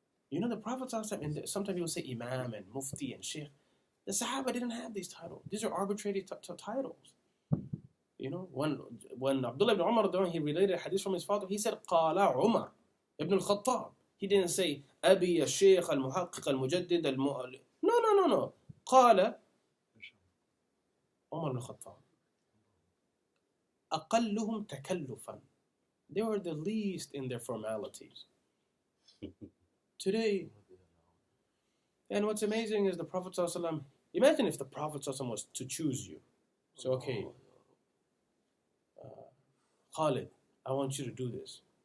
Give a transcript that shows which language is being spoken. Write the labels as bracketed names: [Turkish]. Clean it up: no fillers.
[English] The Prophet, and sometimes people say Imam and Mufti and Sheikh. The Sahaba didn't have these titles. These are arbitrary titles. When Abdullah ibn Umar, he related a hadith from his father, he said, [Arabic] Qala Umar ibn al-Khattab. [English] He didn't say, [Arabic] أبي الشيخ المحقق المجدد [English] No. [Arabic] قال عمر بن الخطاب أقلهم تكلفا. [English] They were the least in their formalities. Today, and what's amazing is the Prophet ﷺ, imagine if the Prophet ﷺ was to choose you. So, okay, Khalid, I want you to do this.